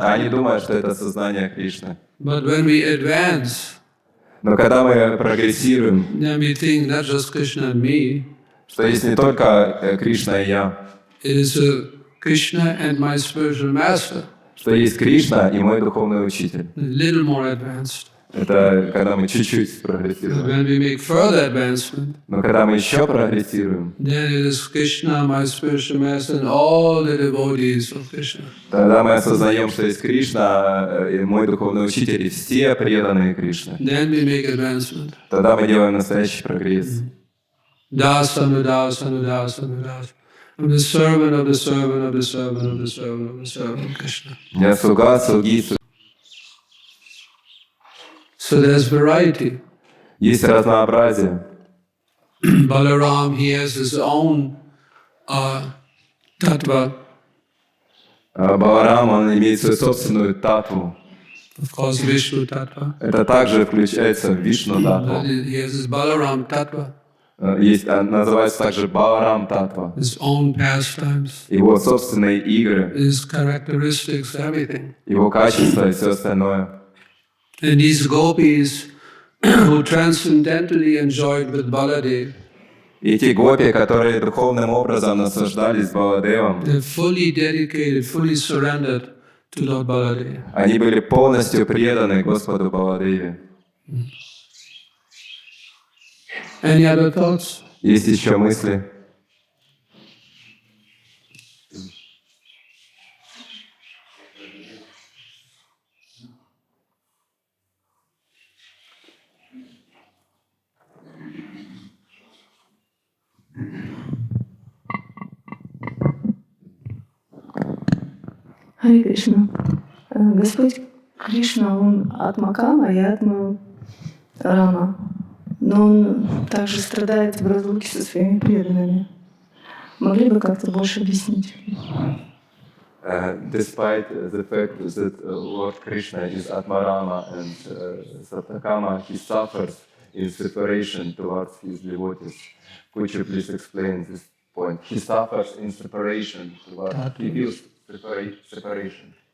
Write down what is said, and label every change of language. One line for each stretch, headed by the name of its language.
Russian: Они думают, что это сознание Кришны.
English: But when we advance,
Russian: Но когда мы прогрессируем,
English: then we think not just Krishna and me.
Russian: что есть не только Кришна и я,
English: It is Krishna and my spiritual master.
Russian: что есть Кришна и мой духовный учитель.
English: A little more advanced.
Russian: Это когда мы чуть-чуть
English: But
Russian: прогрессируем.
English: when we make further advancement,
Russian: Но когда мы еще прогрессируем,
English: then it is Krishna, my spiritual master, and all the devotees of Krishna.
Russian: тогда мы осознаем, что есть Кришна и мой духовный учитель, и все преданные Кришне.
English: Then we make advancement.
Russian: Тогда мы делаем настоящий прогресс.
Sanskrit: Dasa, Anudasa, Anudasa, Anudasa.
English: I'm the servant of the servant of the servant of the servant of the servant of Krishna.
Russian: Я слуга, слуги, слуги.
English: So there's variety.
Russian: Есть разнообразие.
English: Balaram, he has his own tattva.
Russian: Баларам, он имеет свою собственную татву.
English: Of course, Vishnu tattva.
Russian: Это также включается в Вишну татву.
English: He has his Balaram tattva.
Russian: Есть, называется также Balaram Tattva.
English: his own pastimes,
Russian: Его собственные игры,
English: his characteristics, everything.
Russian: его качества и все остальное.
English: And these gopis who transcendentally enjoyed with Baladev,
Russian: И те гопи, которые духовным образом наслаждались Баладевом,
English: they're fully dedicated, fully surrendered to Lord Baladev.
Russian: они были полностью преданы Господу Баладеве.
English: Any other thoughts?
Russian: Есть еще мысли? Харе Кришна. Господь Кришна, Он атма Кама и атма Рама. Но Он также страдает в разлуке со своими преданными. Могли бы как-то больше объяснить?
English: Despite the fact that Lord Krishna is Atmarama and Satakama, he suffers in separation towards his devotees. Could you please explain this point? He suffers in separation towards, he feels separation.